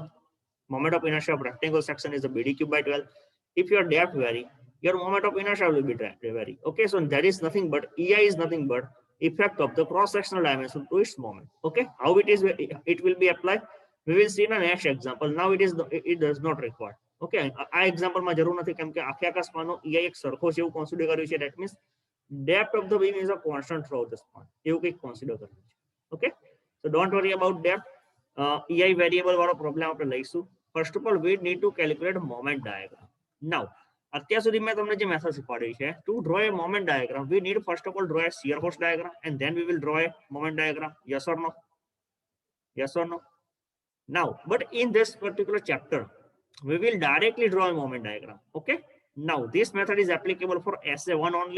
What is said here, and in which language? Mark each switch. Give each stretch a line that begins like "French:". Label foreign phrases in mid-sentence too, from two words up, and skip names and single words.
English: Moment of inertia of rectangle section is a BD cube by 12. If your depth vary, your moment of inertia will be vary. Okay, so that is nothing but EI is nothing but effect of the cross-sectional dimension to its moment. Okay, how it will be applied, we will see in the next example. Now it does not require.
Gujarati: Okay, આ એક્ઝામ્પલમાં જરૂર નથી, કેમ કે આખે આખા સ્પાનનો EI એક સરખો છે એવું કન્સિડર કર્યું છે.
English: That means depth of the beam is a constant throughout the span.
Gujarati: એવું કંઈક કન્સિડર કર્યું છે.
English: Okay, so don't worry about depth.
Gujarati: EI variable વાળો પ્રોબ્લેમ આપણે લઈશું.
English: First of all, we need to calculate moment diagram. Now,
Gujarati: અત્યાર સુધી મેં તમને જે મેથડ શીખવાડી છે,
English: to draw a moment diagram, we need first of all draw a shear force diagram, and then we will draw a moment diagram. Yes or no? Yes or no? Now, but in this particular chapter, we will directly draw a moment diagram. Okay, now this method is applicable for SA1 only.